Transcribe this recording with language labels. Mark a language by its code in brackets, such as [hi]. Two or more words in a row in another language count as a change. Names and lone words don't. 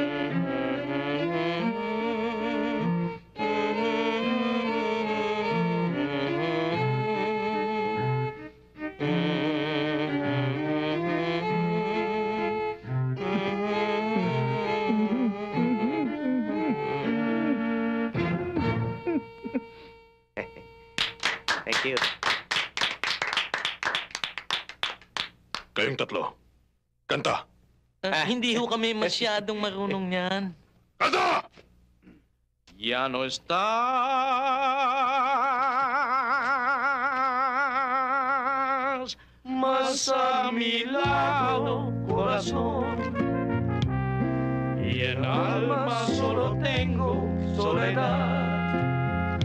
[en] Thank you. [tl] Kayong tatlo. Kanta. Hindi ho kami masyadong marunong yan. Kanta! [es] Ya no estás más a mi lado, corazón. Y en alma solo tengo soledad.